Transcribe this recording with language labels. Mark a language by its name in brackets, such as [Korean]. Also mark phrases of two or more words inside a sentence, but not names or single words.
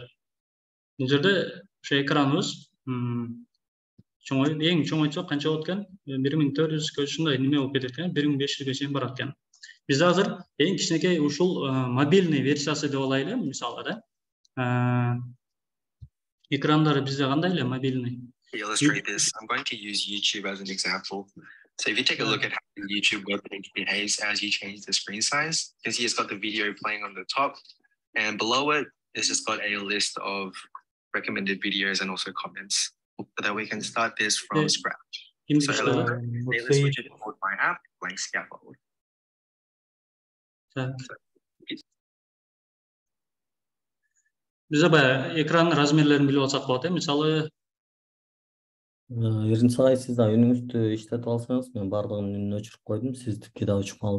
[Kyrgyz] Бул жерде ошо экраныбыз чоңоюп, эң чоңойтсок канча болот экен? 1400 ушундай неме болуп кетет экен, 1500ге чейин барат экен. Бизде азыр эң кичинекей ушул мобильный версиясы деп алайлы, мисалы да. Экрандары бизде кандай эле мобильный? [English] To illustrate this, I'm going to use YouTube as an example. So if you take a look at how the YouTube web page behaves as you change the screen size, you can see it's got the video playing on the top, and below it, it's just got a list of recommended videos and also comments, so that we can start this from scratch. So let's switch it to my app, blank scaffold. [Kyrgyz] Бизде баягы экран размерлерин билип алсак болот, мисалы Эринч агай, сиз да үнүңүздү иштетип алсаңыз, мен бардыгынын үнүн өчүрүп койдум, сиздики да өчүп калды.